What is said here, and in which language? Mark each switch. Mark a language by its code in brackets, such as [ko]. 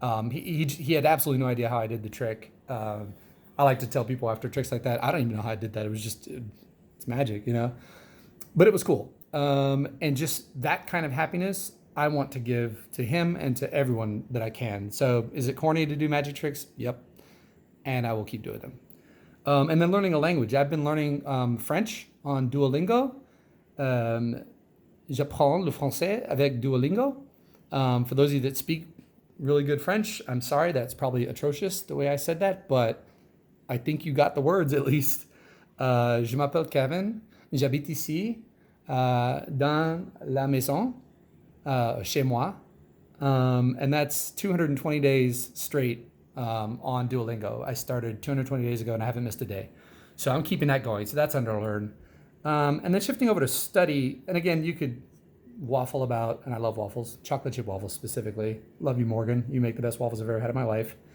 [en] He had absolutely no idea how I did the trick. I like to tell people after tricks like that, I don't even know how I did that. It was just, it's magic, But it was cool. And just that kind of happiness I want to give to him and to everyone that I can. So is it corny to do magic tricks? Yep. And I will keep doing them. And then learning a language. I've been learning French on Duolingo. [fr] J'apprends le français avec Duolingo. [en] For those of you that speak really good French, I'm sorry, that's probably atrocious the way I said that, but I think you got the words at least. [fr] Je m'appelle Kevin, j'habite ici, dans la maison, chez moi. [en] And that's 220 days straight on Duolingo. I started 220 days ago and I haven't missed a day. So I'm keeping that going. So that's under learn. And then shifting over to study. And again, you could waffle about, and I love waffles, chocolate chip waffles specifically. Love you, Morgan. You make the best waffles I've ever had in my life.